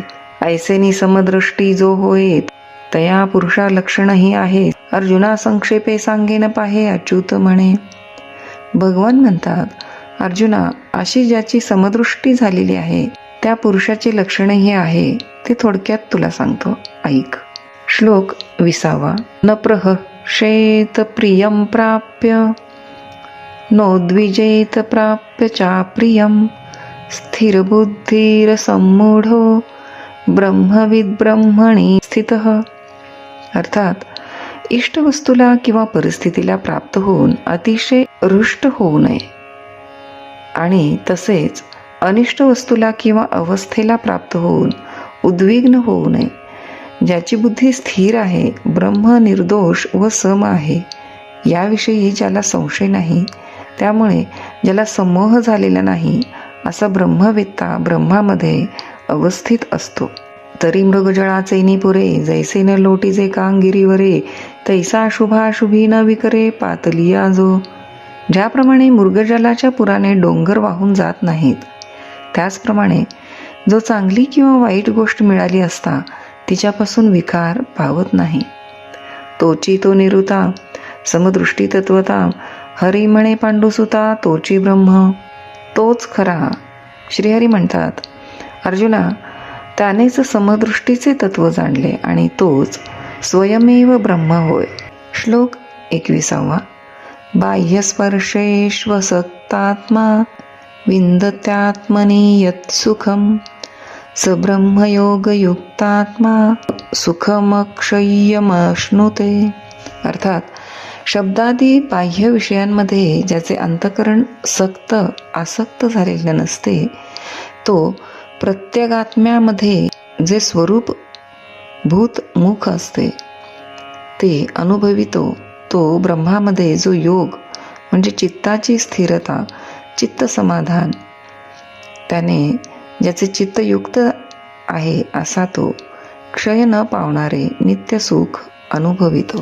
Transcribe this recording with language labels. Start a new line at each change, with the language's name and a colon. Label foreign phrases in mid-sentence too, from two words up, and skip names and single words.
Marathi: ऐसेनी समदृष्टी जो होय तया पुरुषा लक्षणही आहे. अर्जुना संक्षेपे सांगेन पाहे अच्युत म्हणे. भगवान म्हणतात अर्जुना अशी ज्याची समदृष्टी झालेली आहे त्या पुरुषाची लक्षणही आहे ते थोडक्यात तुला सांगतो ऐक. श्लोक 20.
Sanskrit: न प्रहर्षेत प्रियं प्राप्य नोद्विजेत प्राप्य चाप्रियं स्थिरबुद्धिरसम्मूढो ब्रह्मविद ब्रह्मणी स्थितः.
Marathi: अर्थात इष्ट वस्तूला किंवा परिस्थितीला प्राप्त होऊन अतिशय रुष्ट होऊ नये आणि तसेच अनिष्ट वस्तूला किंवा अवस्थेला प्राप्त होऊन उद्विग्न होऊ नये. ज्याची बुद्धी स्थिर आहे ब्रह्म निर्दोष व सम आहे याविषयी ज्याला संशय नाही त्यामुळे ज्याला समोह झालेला नाही असा ब्रह्मवेत्ता ब्रह्मामध्ये अवस्थित असतो. तरी मृगजळाचे निपुरे जैसे न लोटीचे कांगिरीवरे तैसा शुभाशुभी न विकरे पातलिया जो. ज्याप्रमाणे मृगजलाच्या पुराने डोंगर वाहून जात नाहीत त्याचप्रमाणे जो चांगली किंवा वाईट गोष्ट मिळाली असता तिच्यापासून विकार पावत नाही. तोची तो निरुता समदृष्टी तत्वता हरी म्हणे पांडुसुता तोची ब्रह्म. तोच खरा. श्रीहरी म्हणतात अर्जुना त्यानेच समदृष्टीचे तत्व जाणले आणि तोच स्वयमेव ब्रह्म होय. श्लोक 21.
Sanskrit: बाह्यस्पर्शेष्वसक्तात्मा विन्दत्यात्मनि यत् सुखं स ब्रह्मयोगयुक्तात्मा सुखमक्षय्यमश्नुते.
Marathi: अर्थात शब्दादी बाह्य विषयांमध्ये ज्याचे अंतःकरण आसक्त झालेले नसते तो प्रत्यगात्म्यामध्ये जे स्वरूप भूत मुख असते ते अनुभवितो. तो ब्रह्मामध्ये जो योग म्हणजे चित्ताची स्थिरता चित्त समाधान त्याने ज्याचे चित्त युक्त आहे असा तो क्षय न पावणारे नित्य सुख अनुभवितो.